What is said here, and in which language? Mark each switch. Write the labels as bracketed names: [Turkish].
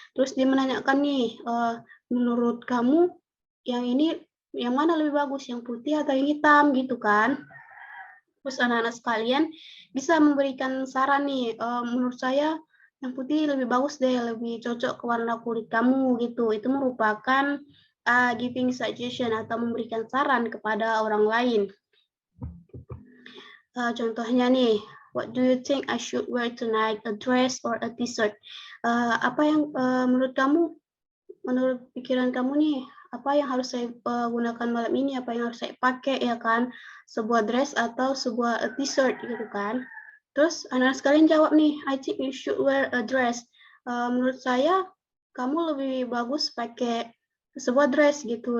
[Indonesian] Terus dia menanyakan nih, menurut kamu yang ini yang mana lebih bagus, yang putih atau yang hitam gitu kan. Terus anak-anak sekalian bisa memberikan saran nih, menurut saya yang putih lebih bagus deh, lebih cocok ke warna kulit kamu gitu. Itu merupakan giving suggestion atau memberikan saran kepada orang lain. Contohnya nih, [English] what do you think I should wear tonight, a dress or a t-shirt? [Indonesian] Apa yang menurut kamu, menurut pikiran kamu nih, apa yang harus saya gunakan malam ini, apa yang harus saya pakai ya kan? Sebuah dress atau sebuah t-shirt gitu kan? Terus anak-anak sekalian jawab nih, [English] I think you should wear a dress. [Indonesian] Menurut saya kamu lebih bagus pakai sebuah dress gitu.